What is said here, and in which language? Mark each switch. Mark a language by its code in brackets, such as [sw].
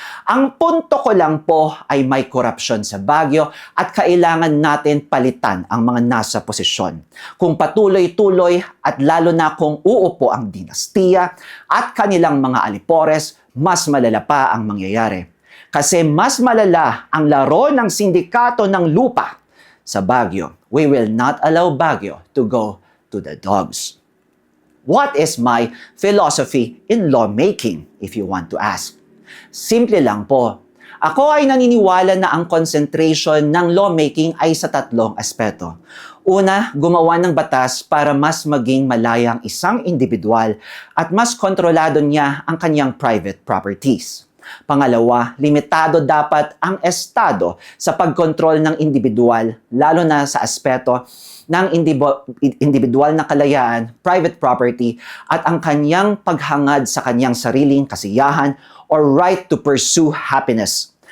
[tl] Ang punto ko lang po ay may korupsyon sa Baguio at kailangan natin palitan ang mga nasa posisyon. Kung patuloy-tuloy at lalo na kung uupo ang dinastiya at kanilang mga alipores, mas malala pa ang mangyayari. Kasi mas malala ang laro ng sindikato ng lupa sa Baguio. [en] We will not allow Baguio to go to the dogs. What is my philosophy in lawmaking, if you want to ask? [tl] Simple lang po. Ako ay naniniwala na ang concentration ng lawmaking ay sa tatlong aspeto. Una, gumawa ng batas para mas maging malaya ang isang individual at mas kontrolado niya ang kanyang private properties. Pangalawa, limitado dapat ang Estado sa pagkontrol ng individual, lalo na sa aspeto ng individual na kalayaan, private property, at ang kanyang paghangad sa kanyang sariling kasiyahan or [en] right to pursue happiness.